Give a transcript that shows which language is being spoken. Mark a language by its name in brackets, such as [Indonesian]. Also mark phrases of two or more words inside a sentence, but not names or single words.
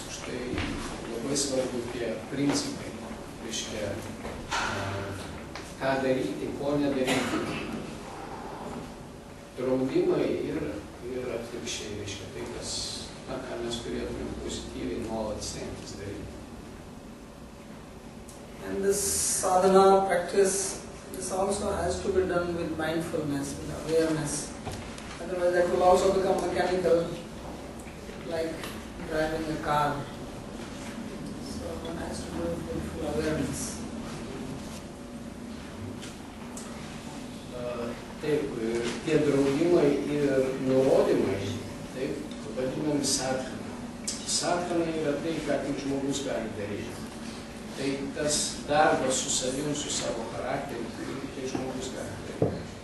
[Lithuanian] Už tai labai svarbu tie principai, reiškia, ką daryti, ko nedaryti. Draudimai ir atvirkščiai, reiškia, tai kas, ką mes turėtume pozityviai nuolat stengtis daryti. [English] And this sadhana practice, this also has to be done with mindfulness, with awareness. Otherwise that will also become mechanical, like driving a car. So one has to do it with full awareness. [Lithuanian] Taip, tie draudimai ir nurodymai, taip, vadinami sadhana. Sadhana yra tai, ką tik žmogus gali daryti. Tai tas darbas su savim, su savo charakteriu, tai žmogus gali daryti.